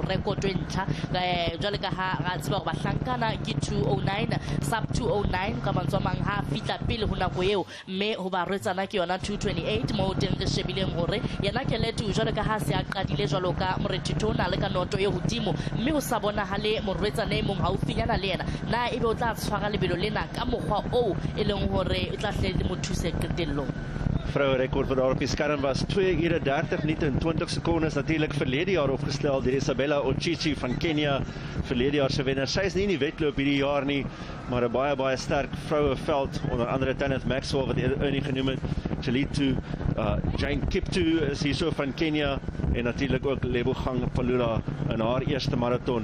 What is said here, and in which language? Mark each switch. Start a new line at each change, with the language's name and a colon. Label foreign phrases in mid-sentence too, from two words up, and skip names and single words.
Southern Sotho: record e ntjha jwale ka ha ga tseba go bahlankana ke 209 sub 209 ka mantswe mang ha fitla pele ho nako eo mme ho ba rwetsana ke yona 228 mo teng re shebileng hore yena Chilitu jwalo ka ha se a qadile jwalo ka morethetho na le ka noto e hodimo mme ho sa bonahale morwetsana e mong haufinyana le yena na ebe o tla tshwara lebelo lena ka mokgwa o e leng hore e tla hle mo thuse qetellong.
Afrikaans: Vrouwenrekord wat daar op die skerm was 2 ure 30 minute en 20 sekondes, natuurlik verlede jaar opgestel deur Isabella Ochichi van Kenia, verlede jaar se wenner. Sy is nie in die wedloop hierdie jaar nie, maar 'n baie sterk vroueveld, onder andere Tanith Maxwell wat Ernie genoem het, Chilitu, Jane Kiptu is hier so van Kenia en natuurlik ook Lebogang Palula in haar eerste marathon.